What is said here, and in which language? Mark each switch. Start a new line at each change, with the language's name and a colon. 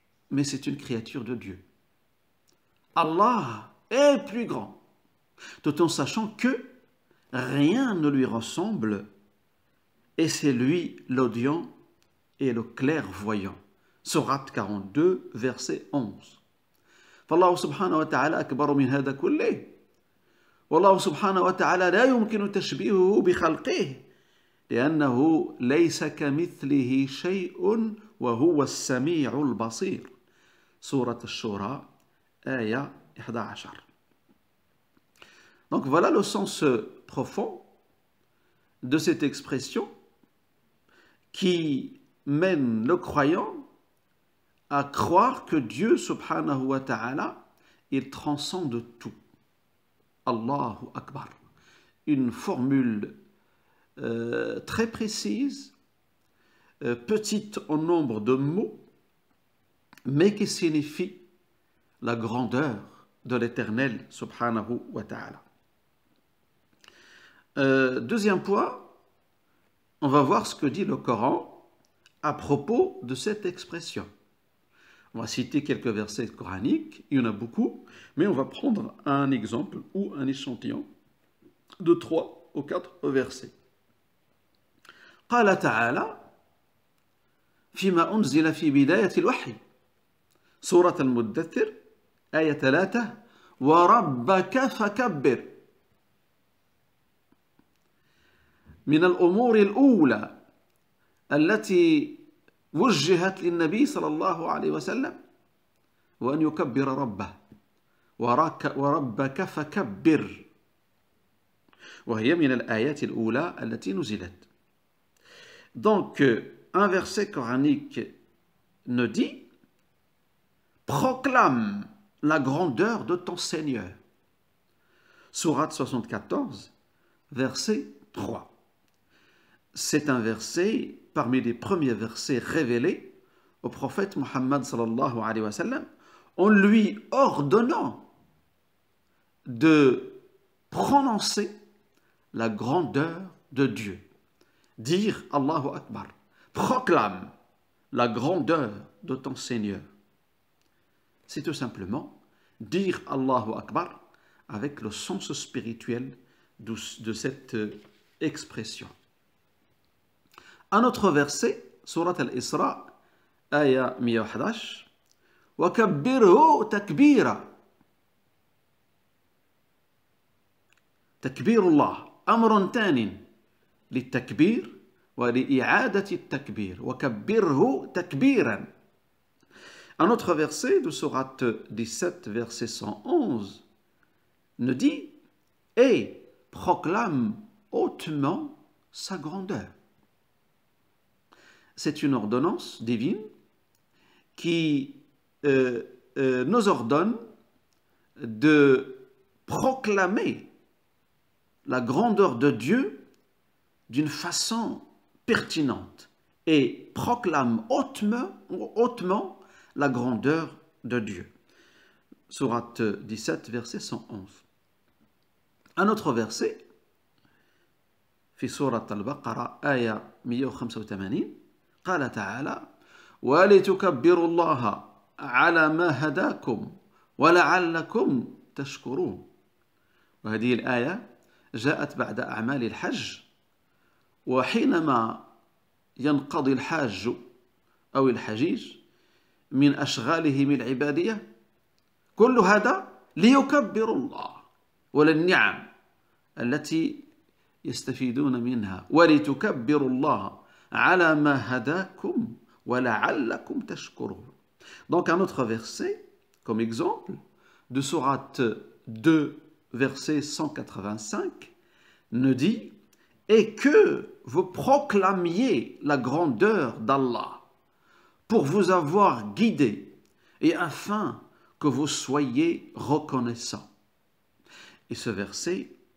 French: Mais c'est une créature de Dieu. Allah est plus grand, tout en sachant que rien ne lui ressemble et c'est lui l'audient et le clairvoyant. Sourate 42, verset 11.
Arabic: فالله سبحانه وتعالى أكبر من هذا كله والله سبحانه وتعالى لا يمكن تشبيهه بخلقه لأنه ليس كمثله شيء وهو السميع البصير. سورة الشورى آية 11.
French: Donc voilà le sens profond de cette expression qui mène le croyant à croire que Dieu subhanahu wa ta'ala, il transcende tout. Allahu Akbar. Une formule très précise, petite en nombre de mots, mais qui signifie la grandeur de l'Éternel subhanahu wa ta'ala. Deuxième point, on va voir ce que dit le Coran à propos de cette expression. On va citer quelques versets coraniques, il y en a beaucoup, mais on va prendre un exemple ou un échantillon de 3 ou 4 versets.
Arabic: قال تعالى فيما أنزل في بداية الوحي سورة المدثر آية 3 وربك فكبر. من الأمور الأولى التي وجهت للنبي صلى الله عليه وسلم وأن يكبر ربه وربك فكبر وهي من الآيات الأولى التي نزلت.
French: Donc, un verset coranique nous dit « Proclame la grandeur de ton Seigneur ». Sourate 74, verset 3. C'est un verset parmi les premiers versets révélés au prophète Muhammad sallallahu alayhi wa sallam en lui ordonnant de prononcer la grandeur de Dieu. Dire Allahu Akbar, proclame la grandeur de ton Seigneur. C'est tout simplement dire Allahu Akbar avec le sens spirituel de cette expression. Un autre verset, Surat al-Isra, Aya 111,
Arabic: وَكَبِّرْهُ تَكْبِيرًا. تكبير الله أمر تان للتكبير ولإعادة التكبير وكبره تكبيرا.
French: Un autre verset de Sourate 17, verset 111, nous dit « Et proclame hautement sa grandeur ». C'est une ordonnance divine qui nous ordonne de proclamer la grandeur de Dieu d'une façon pertinente et proclame hautement la grandeur de Dieu. Sourate 17, verset 111. Un autre verset,
Arabic: في سورة البقرة آية 185, قال تعالى ولتكبروا الله على ما هداكم ولعلكم تشكرون. وهذه الآية جاءت بعد أعمال الحج، وحينما ينقضي الحاج أو الحجيج من أشغالهم العبادية كل هذا ليكبروا الله وللنعم التي يستفيدون منها ولتكبروا الله على ما هداكم ولعلكم تشكرون.
French: Donc un autre verset comme exemple de sourate 2 verset 185 nous dit « Et que vous proclamiez la grandeur d'Allah pour vous avoir guidé et afin que vous soyez reconnaissants. » Et ce verset